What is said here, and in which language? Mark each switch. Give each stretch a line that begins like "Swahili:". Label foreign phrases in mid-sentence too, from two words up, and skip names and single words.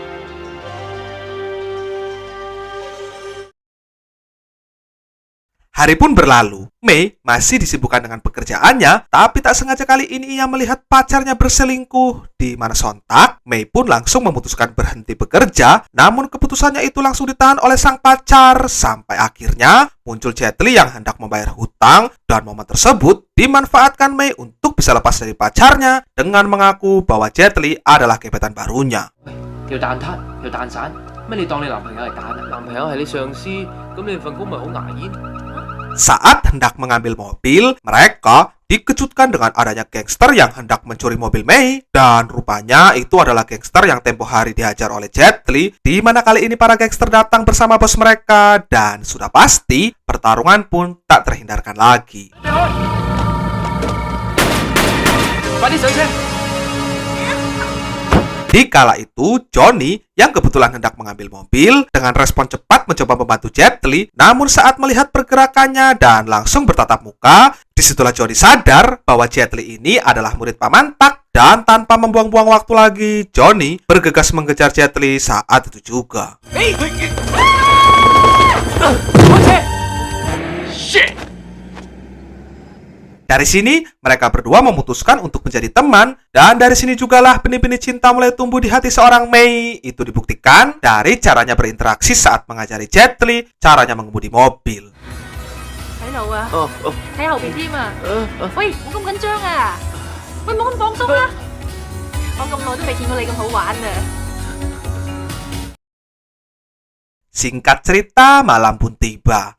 Indonesian: Hari pun berlalu, Mei masih disibukkan dengan pekerjaannya, tapi tak sengaja kali ini ia melihat pacarnya berselingkuh, di mana sontak Mei pun langsung memutuskan berhenti bekerja, namun keputusannya itu langsung ditahan oleh sang pacar, sampai akhirnya muncul Jet Li yang hendak membayar hutang, dan momen tersebut dimanfaatkan Mei untuk bisa lepas dari pacarnya dengan mengaku bahwa Jet Li adalah gebetan barunya.
Cantonese: 條蛋撻，條蛋散，乜你當你男朋友係蛋啊？男朋友係你上司，咁你份工咪好牙煙？
Indonesian: Saat hendak mengambil mobil, mereka dikejutkan dengan adanya gangster yang hendak mencuri mobil Mei, dan rupanya itu adalah gangster yang tempo hari dihajar oleh Jet Li, di mana kali ini para gangster datang bersama bos mereka, dan sudah pasti pertarungan pun tak terhindarkan lagi.
Cantonese: 快啲上車！
Indonesian: Di kala itu, Johnny yang kebetulan hendak mengambil mobil dengan respon cepat mencoba membantu Jet Li, namun saat melihat pergerakannya dan langsung bertatap muka, disitulah Johnny sadar bahwa Jet Li ini adalah murid Paman Tak, dan tanpa membuang-buang waktu lagi, Johnny bergegas mengejar Jet Li saat itu juga. Dari sini, mereka berdua memutuskan untuk menjadi teman, dan dari sini jugalah benih-benih cinta mulai tumbuh di hati seorang Mei. Itu dibuktikan dari caranya berinteraksi saat mengajari Jet Li caranya mengemudi mobil.
Cantonese: 喺度啊！哦哦，喺後邊添啊！喂，冇咁緊張啊！喂，冇咁放鬆啊！我咁耐都未見過你咁好玩啊！
Indonesian: Singkat cerita, malam pun tiba.